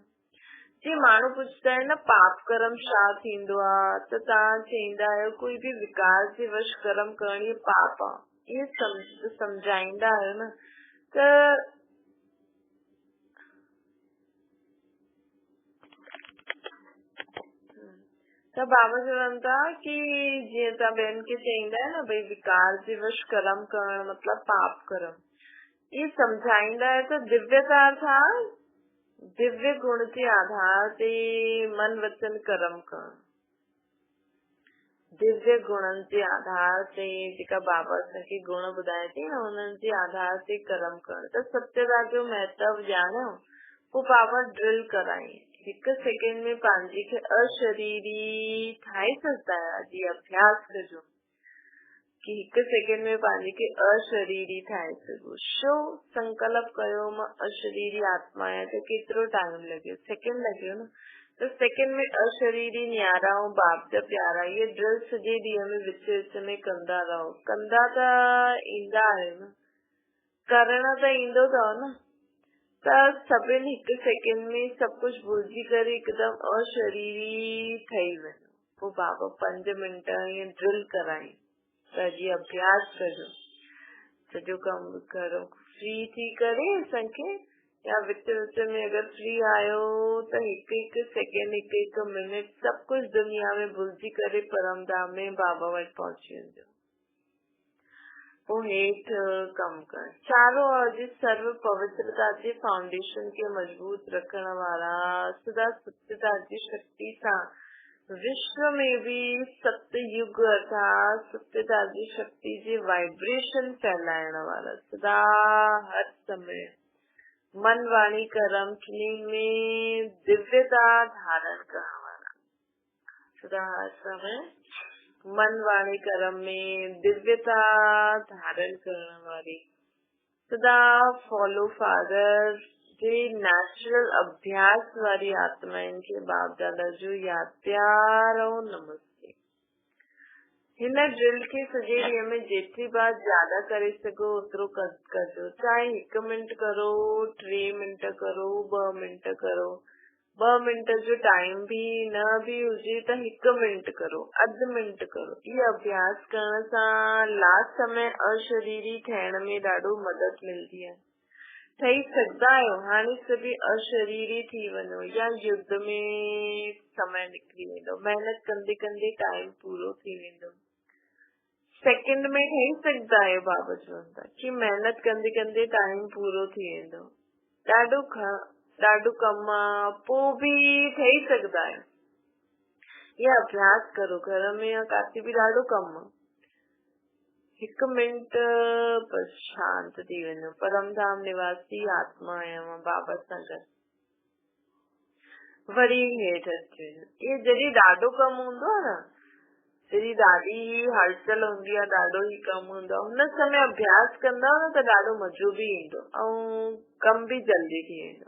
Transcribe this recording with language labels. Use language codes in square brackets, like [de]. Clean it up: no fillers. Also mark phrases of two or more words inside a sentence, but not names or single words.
[sd] जी माण्हू पुछंदा आहिनि न पाप कर्म छा थींदो आहे, त तव्हां चईंदा आहियो कोई बि विकार जे वश कर्म करण पाप आहे, इहे सम्झाईंदा आहियो न। त बाबा चवनि था कि जीअं तव्हां ॿियनि खे चईंदा आहियो न भई विकार जे वश कर्म करण मतलब पाप कर्म, इहे सम्झाईंदा आहियो त दिव्यता छा, दिव्य गुण के आधार ते मन वचन कर्म करण, दिव्य गुणन जे आधार ते जेका बाबा असांखे गुण ॿुधाए थी न, उन्हनि जे आधार ते कर्म करण। त सत्यता जो महत्व ॼाणियो, पोइ बाबा ड्रिल कराई, हिकु सेकेंड में पंहिंजे खे अशरीरी ठाहे सघंदा आहियो। जी अभ्यास कजो कि हिकु सेकेंड में पंहिंजे खे अशरीरी ठाहे सघो। छो संकल्प कयो मां अशरीरी आत्मा आहियां, त केतिरो टाइम लॻियो, सेकेंड लॻियो न, त सेकेंड में अशरीरी न्यारा ऐं बाप जा प्यारा, इहे ड्रिल सॼे ॾींहं में विच विच में कंदा रहो। कंदा त ईंदा आहियो न, करण त ईंदो अथव न, त सभिनि हिकु सेकेंड में सभु कुझु भुलिजी करे हिकदमि अशरीरी ठही वञो। पोइ बाबा 5 मिंट ईअं ड्रिल कराई, त जी अभ्यास कजो, सॼो कमु करो फ्री थी करे असांखे, या विच विच में अगरि फ्री आहियो त हिकु सेकेंड, हिकु मिनट सभु कुझु दुनिया में भुलिजी करे परम धाम में बाबा वटि पहुची वञो। पोइ हेठि कमु कर, चारों ओर जी सर्व पवित्रता जे फाउंडेशन खे मजबूत रखण वारा सदा सत्यता जी शक्ति सां विश्व में भी सतयुग अर्थात सत्यता जी शक्ति जी वाइब्रेशन फैलाइण वाला, सदा हर समय मन वाणी कर्म में दिव्यता धारण करण वाला, सदा हर समय मन वाणी कर्म में दिव्यता धारण करण वाली, सदा [en] follow father [sd] जे नेचुरल अभ्यास वारी आत्माउनि खे बाप दादा जो याद प्यार ऐं नमस्ते। हिन ड्रिल खे सॼे ॾींहं में जेतिरी बार ज्यादा करे सघो ओतिरो कजो, चाहे 1 मिंट करो, 3 मिंट करो, 2 मिंट करो, 2 मिंट जो टाइम भी न भी हुजे त 1 मिंट करो, अधु मिंट करो। इहो अभ्यास करण सां लास्ट समय अशरीरी ठहिण में ॾाढो मदद मिलदी आहे। ठही सघंदा आहियो, हाणे सभी अशरीरी थी वञो या युद्ध में समय निकिरी वेंदो, महिनत कंदे कंदे टाइम पूरो थी वेंदो, सेकेंड में ठही सघंदा आहियो। बाबा चवनि था कि महिनत कंदे कंदे टाइम पूरो थी वेंदो, ॾाढो कमु आहे, पोइ बि ठही सघंदा आहियो। इहा अभ्यास करो, घर में या काथे बि ॾाढो कमु आहे, 1 मिंट बस शांत थी वञो। परम धाम निवासी आत्मा आहियां मां बाबा सां गॾु, वरी हेठि अची वञो। इहे जॾहिं ॾाढो कमु हूंदो आहे न, जॾहिं ॾाढी हलचल हूंदी आहे, ॾाढो ई कमु हूंदो आहे, हुन समय अभ्यास कंदा न त ॾाढो मज़ो बि ईंदो ऐं कमु बि जल्दी थी वेंदो।